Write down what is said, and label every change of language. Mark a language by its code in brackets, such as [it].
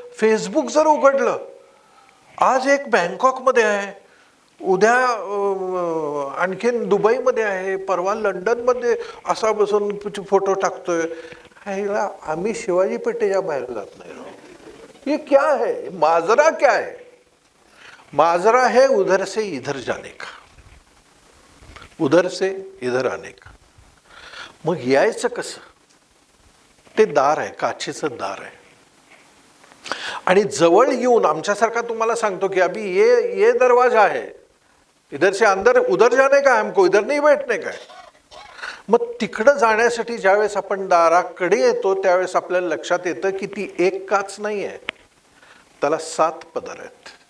[mr] Facebook जर उघडलं, आज एक बँकॉकमध्ये आहे, उद्या आणखीन दुबईमध्ये आहे, परवा लंडनमध्ये असा बसून फोटो टाकतोय. आम्ही शिवाजी पेठेच्या बाहेर जात नाही. [hi] ये क्या है? माजरा क्या है? माजरा है उधर से इधर जाने का, उधर से इधर आने का. [mr] मग यायचं कसं? ते दार आहे, काचेचं दार आहे. आणि जवळ येऊन आमच्यासारखा तुम्हाला सांगतो की [hi] अभी ये दरवाजा है, इधर से अंदर उधर जाने का, हमको इधर नहीं बैठने का. [mr] मग तिकडं जाण्यासाठी ज्यावेळेस आपण दाराकडे येतो त्यावेळेस आपल्याला लक्षात येतं की ती एक काच नाही आहे, त्याला 7 पदर आहेत.